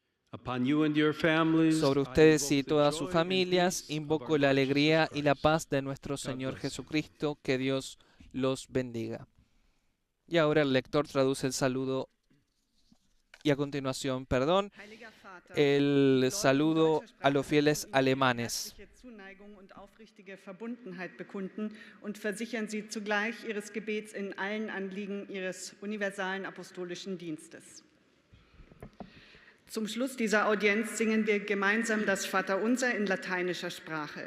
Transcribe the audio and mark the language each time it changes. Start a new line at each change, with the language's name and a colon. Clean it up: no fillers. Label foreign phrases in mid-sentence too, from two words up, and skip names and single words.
Spanish: Sobre ustedes y todas sus familias, invoco la alegría y la paz de nuestro Señor Jesucristo. Que Dios los bendiga. Y ahora el lector traduce el saludo y a continuación, el saludo a los fieles alemanes.
German: Und versichern Sie zugleich Ihres Gebets in allen Anliegen Ihres universalen apostolischen Dienstes. Zum Schluss dieser Audienz singen wir gemeinsam das Vaterunser in lateinischer Sprache.